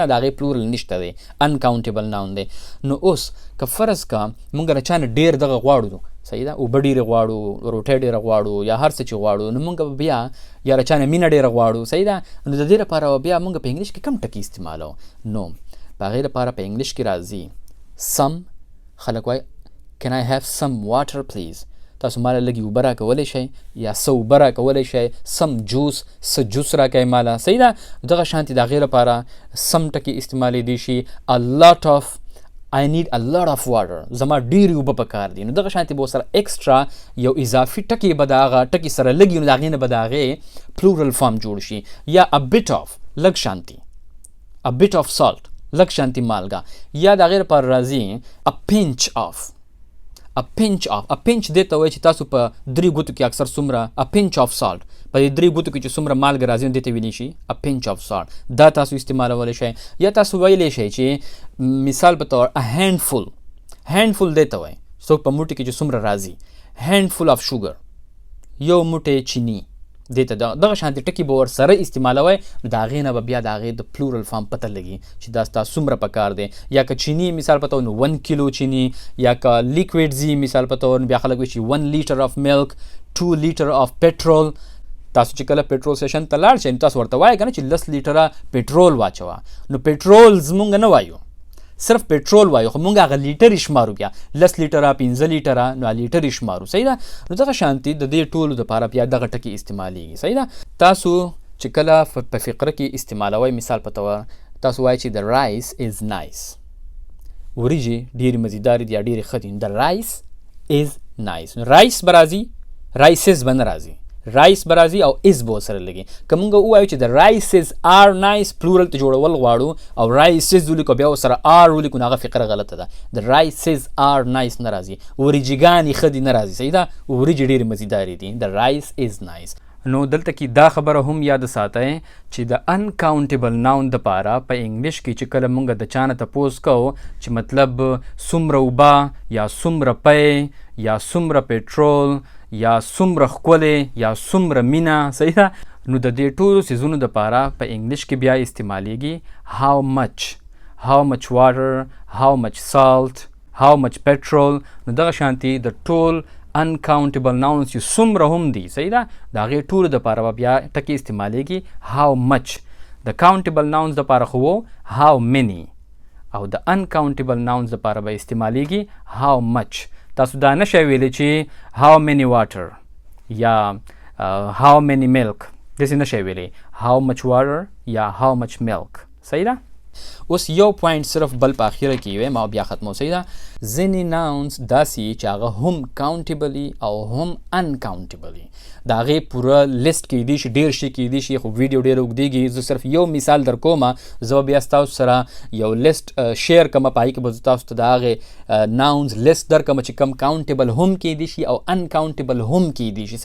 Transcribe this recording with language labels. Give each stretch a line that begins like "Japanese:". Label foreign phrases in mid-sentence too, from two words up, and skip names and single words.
Pashto: د هغې پلورل نشته دی،
English: uncountable noun
Pashto: دی. نو اوس که فرض کا مونږ له چا نه ډېر دغه غواړو، صحیح ده، اوبه ډېرې غواړو، روټۍ ډېره غواړو یا هر څه چې غواړو، نو مونږ بیا یا له چا نه مینه ډېره غواړو. صحیح ده؟ نو د دې لپاره بیا مونږ په انګلیش کې کم ټکي استعمالو. نو په هغې لپاره په انګلیش کې راځي سم. خلک وایي
English: can I have some water please؟
Pashto: تاسو ماله لږې اوبه راکولی شئ یا څه اوبه راکولی شئ، سم جوس، څه جوس راکوئ ماله. صحیح ده؟ دغه شانتې د هغې لپاره سم ټکي استعمالیدی شي.
English: a lot of I need a lot of water،
Pashto: زما ډېرې اوبه پکار دي. نو دغه شانتې به ورسره ایکسټرا یو اضافي ټکي به د هغه ټکي سره لږي، نو د هغې نه به د هغې
English: plural form
Pashto: جوړ شي.
English: یا a bit of،
Pashto: لږ شانتي،
English: a bit of salt،
Pashto: لږ شانتي مالګه. یا د هغې لپاره راځي
English: a pinch of. a pinch of، a pinch
Pashto: دې ته وایي چې تاسو په 3 ګوتو کې اکثر څومره
English: a pinch of salt،
Pashto: په دې 3 ګوتو کې چې څومره مالګه راځي نو دې ته ویلی شي a pinch of salt. دا تاسو استعمالولی شئ. یا تاسو ویلی شئ چې مثال په طور
English: a handful،
Pashto: handful دې ته وایي څوک په موټي کې چې څومره راځي،
English: handful of sugar،
Pashto: یو موټی چینی. دې ته دغه شانتې ټکي به ورسره استعمالوئ، نو د هغې نه به بیا د هغې د
English: plural form
Pashto: پته لګي چې دا ستا څومره پکار دی. یا که چینی مثال په طور نو 1 کیلو چینی، یا که لیکویډ ځي مثال په طور بیا خلک وایي چې 1
English: liter of milk,
Pashto: 2
English: liter of petrol.
Pashto: تاسو چې کله
English: petrol station
Pashto: ته لاړ شئ نو تاسو ورته وایئ که نه چې 10 لیټره پټرول واچوه. نو پټرول زمونږ نه وایو، صرف پټرول وایو، خو مونږ هغه لیټر شمارو، بیا 10 لیټره 15 لیټره نو لیټر شمارو. صحیح ده؟ نو دغه شانتي د دې ټولو دپاره بیا دغه ټکي استعمالیږي. صحیح ده؟ تاسو چې کله په فقره کې استعمالوئ، مثال په طور تاسو وایئ چې
English: the rice is nice،
Pashto: وریجې ډېرې مزیدارې دي یا ډېرې ښه دي.
English: the rice is nice،
Pashto: نو رایس به راځي، رایسز به نه راځي، رایس به راځي او از به ورسره لګي. که مونږ ووایو چې
English: the rices are nice,
Pashto: پلورل ته جوړول غواړو او رایسز ولیکو بیا ورسره آر ولیکو، نو هغه فقره غلطه ده.
English: the rices are nice
Pashto: نه راځي، وریجګانې ښه دي نه راځي. صحیح ده؟ وریجې ډېرې مزیدارې دي.
English: the rice is nice.
Pashto: نو دلته کې دا خبره هم یاد ساتئ چې د
English: uncountable noun
Pashto: دپاره په انګلیش کې چې کله مونږ د چا نه تپوس کوو چې مطلب څومره اوبه یا څومره پی یا څومره پټرول یا څومره ښکلې یا څومره مینه. صحیح ده؟ نو د دې ټولو څیزونو دپاره په انګلیش کې بیا استعمالیږي
English: how much water، how much salt، how much petrol.
Pashto: نو دغه شانتي د ټول
English: uncountable nouns
Pashto: چې څومره هم دي، صحیح ده، د هغې ټولو دپاره به بیا ټکي استعمالیږي
English: how much.
Pashto: د
English: countable nouns
Pashto: دپاره خو و
English: how many،
Pashto: او د
English: uncountable nouns
Pashto: دپاره به استعمالیږي
English: how much.
Pashto: تاسو دا نشئ ویلی چې
English: how many water
Pashto: یا
English: how many milk،
Pashto: داسې نشئ ویلی
English: how much water
Pashto: یا
English: how much milk.
Pashto: صحیح ده؟ اوس یو پوینټ صرف بل په اخیره کې ویم او بیا ختمو. صحیح ده؟ ځینې ناونز داسې چې هغه هم کاونټیبلي او هم انکاونټیبلي، د هغې پوره لیست کیدی شي، ډېر شي کیدی شي، خو ویډیو ډېره اوږدېږي. زه صرف یو مثال در کومه، زه به بیا ستاسو سره یو لیست شیر کومه، په هغې کې به زه تاسو ته د هغې ناونز لیست در کومه چې کم کاونټیبل هم کیدی شي او انکاونټیبل هم کیدی شي.